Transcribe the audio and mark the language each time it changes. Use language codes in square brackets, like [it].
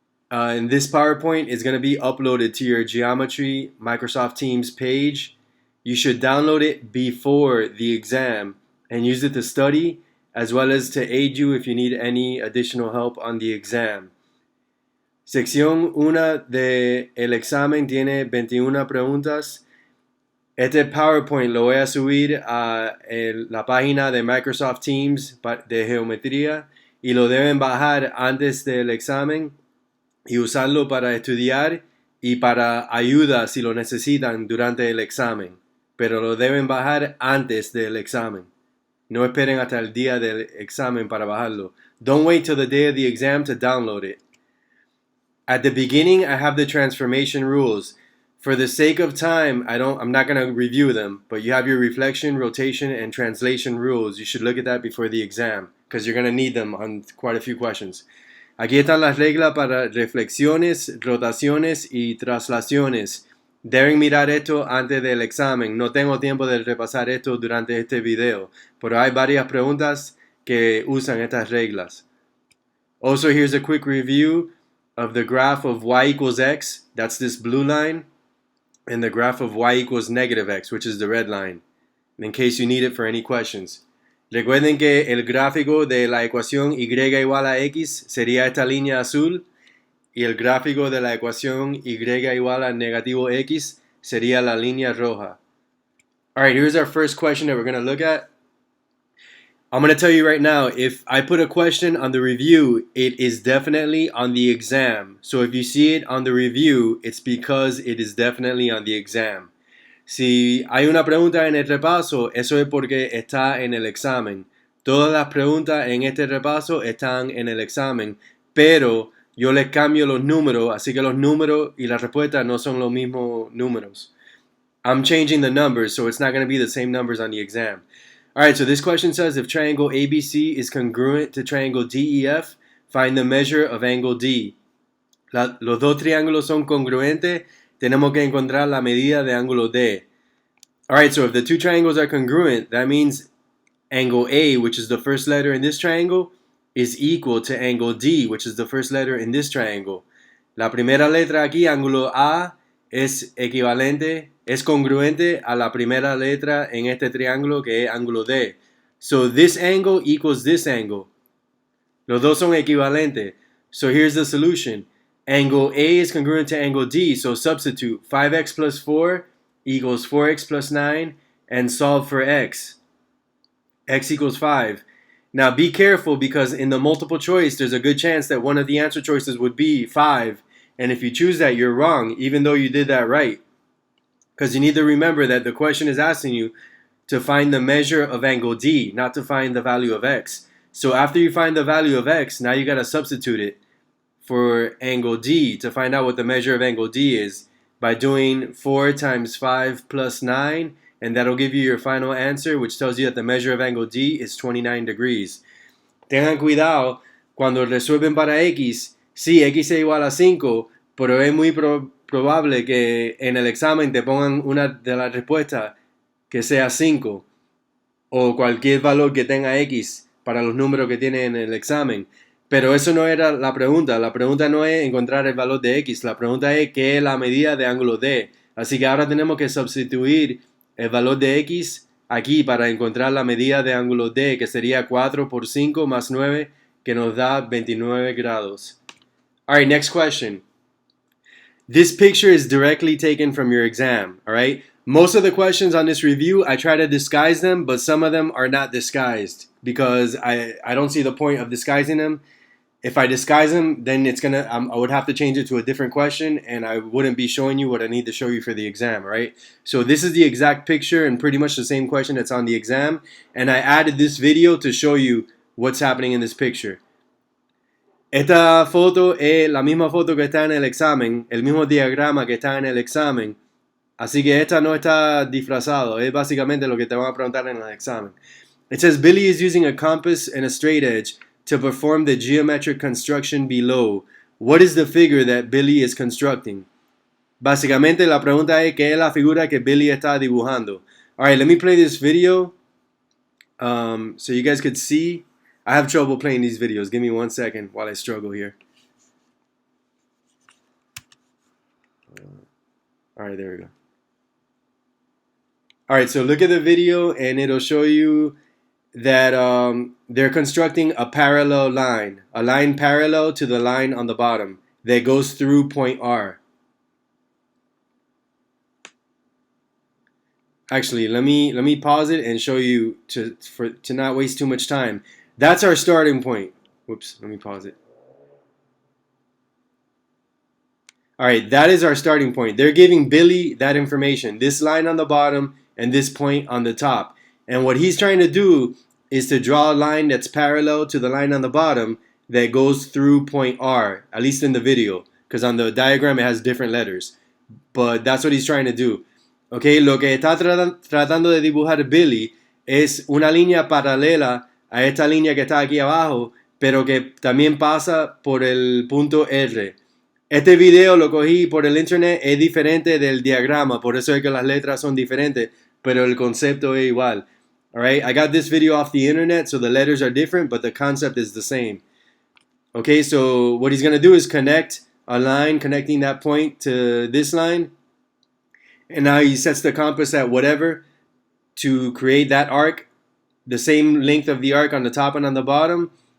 [en] And this PowerPoint is going to be uploaded to your Geometry Microsoft Teams page. You should download it before the exam and use it to study, as well as to aid you if you need any additional help on the exam. [es] Sección 1 del examen tiene 21 preguntas. Este PowerPoint lo voy a subir a la página de Microsoft Teams de geometría y lo deben bajar antes del examen y usarlo para estudiar y para ayuda si lo necesitan durante el examen. Pero lo deben bajar antes del examen. No esperen hasta el día del examen para bajarlo. [en] Don't wait till the day of the exam to download it. At the beginning, I have the transformation rules. For the sake of time, I'm not going to review them, but you have your reflection, rotation, and translation rules. You should look at that before the exam, because you're going to need them on quite a few questions. [es] Aquí están las reglas para reflexiones, rotaciones y traslaciones. Deben mirar esto antes del examen. No tengo tiempo de repasar esto durante este video, pero hay varias preguntas que usan estas reglas. [en] Also, here's a quick review of the graph of y equals x, that's this blue line, and the graph of y equals negative x, which is the red line, in case you need it for any questions. [es] Recuerden que el gráfico de la ecuación y igual a x sería esta línea azul, y el gráfico de la ecuación y igual a negativo x sería la línea roja. [en] Alright, here's our first question that we're going to look at. I'm going to tell you right now, if I put a question on the review, it is definitely on the exam. So if you see it on the review, it's because it is definitely on the exam. [es] Si hay una pregunta en el repaso, eso es porque está en el examen. Todas las preguntas en este repaso están en el examen, pero yo les cambio los números, así que los números y las respuestas no son los mismos números. [en] I'm changing the numbers, so it's not going to be the same numbers on the exam. Alright, so this question says if triangle ABC is congruent to triangle DEF, find the measure of angle D. [es] Los dos triángulos son congruentes, tenemos que encontrar la medida de ángulo D. [en] Alright, so if the two triangles are congruent, that means angle A, which is the first letter in this triangle, is equal to angle D, which is the first letter in this triangle. [es] La primera letra aquí, ángulo A, es congruente a la primera letra en este triángulo que es ángulo D. [en] So this angle equals this angle. [es] Los dos son equivalentes. [en] So here's the solution. Angle A is congruent to angle D, so substitute 5x plus 4 equals 4x plus 9 and solve for x. X equals 5. Now be careful because in the multiple choice there's a good chance that one of the answer choices would be 5. And if you choose that, you're wrong, even though you did that right. Because you need to remember that the question is asking you to find the measure of angle D, not to find the value of x. So after you find the value of x, now you got to substitute it for angle D to find out what the measure of angle D is by doing 4 times 5 plus 9, and that'll give you your final answer, which tells you that the measure of angle D is 29 degrees. [es] Tengan cuidado cuando resuelven para x. Sí, x es igual a 5, pero es muy probable que en el examen te pongan una de las respuestas que sea 5 o cualquier valor que tenga x para los números que tiene en el examen. Pero eso no era la pregunta. La pregunta no es encontrar el valor de x. La pregunta es qué es la medida de ángulo D. Así que ahora tenemos que sustituir el valor de x aquí para encontrar la medida de ángulo D, que sería 4 por 5 más 9, que nos da 29 grados. [en] Alright, next question. This picture is directly taken from your exam, alright? Most of the questions on this review, I try to disguise them, but some of them are not disguised because I don't see the point of disguising them. If I disguise them, then I would have to change it to a different question and I wouldn't be showing you what I need to show you for the exam, right? So this is the exact picture and pretty much the same question that's on the exam, and I added this video to show you what's happening in this picture. [es] Esta foto es la misma foto que está en el examen, el mismo diagrama que está en el examen. Así que esta no está disfrazado, es básicamente lo que te van a preguntar en el examen. [en] It says Billy is using a compass and a straight edge to perform the geometric construction below. what is the figure that Billy is constructing? [es] Básicamente la pregunta es ¿qué es la figura que Billy está dibujando? [en] Alright, let me play this video so you guys could see. I have trouble playing these videos. Give me 1 second while I struggle here. Alright, there we go. Alright, so look at the video and it'll show you that they're constructing a parallel line. A line parallel to the line on the bottom that goes through point R. Actually, let me pause it and show you to not waste too much time. That's our starting point. Whoops, let me pause it. Alright, that is our starting point. They're giving Billy that information. This line on the bottom and this point on the top. And what he's trying to do is to draw a line that's parallel to the line on the bottom that goes through point R, at least in the video. Because on the diagram it has different letters. But that's what he's trying to do. [es] Okay, lo que está tratando de dibujar Billy es una línea paralela a esta línea que está aquí abajo, pero que también pasa por el punto R. Este video lo cogí por el internet, es diferente del diagrama, por eso es que las letras son diferentes, pero el concepto es igual. [en] Alright, I got this video off the internet, so the letters are different, but the concept is the same. Okay, so what he's going to do is connect a line, connecting that point to this line. And now he sets the compass at whatever to create that arc, the same length of the arc on the top and on the bottom.